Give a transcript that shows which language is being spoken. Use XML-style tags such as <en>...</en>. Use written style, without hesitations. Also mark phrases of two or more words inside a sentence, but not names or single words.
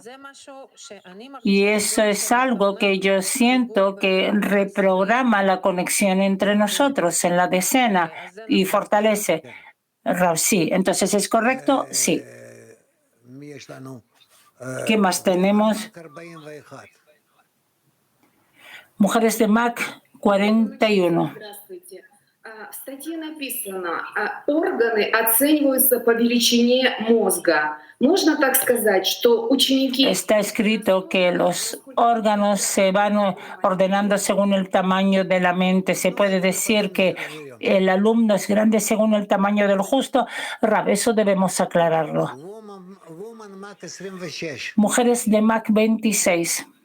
<es>Y eso es algo que yo siento que reprograma la conexión entre nosotros en la decena y fortalece. Rav, sí. Entonces, ¿es correcto? Sí. ¿Qué más tenemos? Mujeres de MAC 41.</es> <ru>В статье написано, органы оцениваются по величине мозга. Можно так сказать, что ученики...</ru> <es>Está escrito que los órganos se van ordenando según el tamaño de la mente. Se puede decir que el alumno es grande según el tamaño del justo. Rav, eso debemos aclararlo. Mujeres de MAC 26.</es>